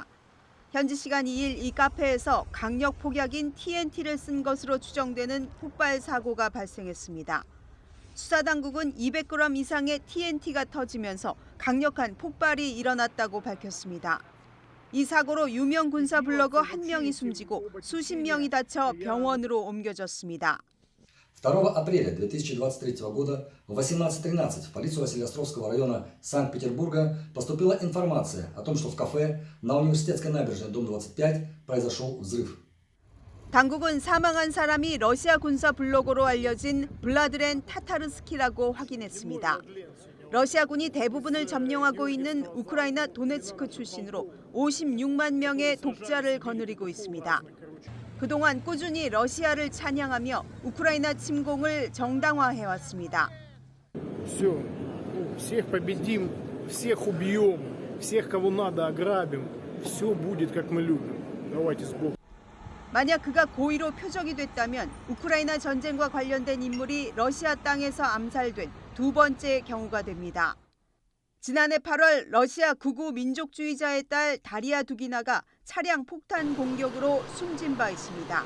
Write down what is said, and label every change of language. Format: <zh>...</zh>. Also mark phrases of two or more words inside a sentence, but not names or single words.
<ko>현지 시간 2일 이 카페에서 강력 폭약인 TNT를 쓴 것으로 추정되는 폭발 사고가 발생했습니다. 수사당국은 200g 이상의 TNT가 터지면서 강력한 폭발이 일어났다고 밝혔습니다. 이 사고로 유명 군사 블로거 1명이 숨지고 수십 명이 다쳐 병원으로 옮겨졌습니다.</ko> <ru>2 апреля 2023 года в 18:13 в полицию Василеостровского района Санкт-Петербурга поступила информация о том, что в кафе на Университетской набережной, дом 25, произошел взрыв.</ru> <ko>당국은 사망한 사람이 러시아 군사 블로거로 알려진 블라드렌 타타르스키라고 확인했습니다. 러시아군이 대부분을 점령하고 있는 우크라이나 도네츠크 출신으로 56만 명의 독자를 거느리고 있습니다. 그동안 꾸준히 러시아를 찬양하며 우크라이나 침공을 정당화해왔습니다.</ko> <ru>всех победим, всех убьем, всех, кого надо, ограбим. Все будет, как мы любим. Давайте с Богом.</ru> <ko>만약 그가 고의로 표적이 됐다면 우크라이나 전쟁과 관련된 인물이 러시아 땅에서 암살된 두 번째 경우가 됩니다. 지난해 8월 러시아 극우 민족주의자의 딸 다리아 두기나가 차량 폭탄 공격으로 숨진 바 있습니다.</ko>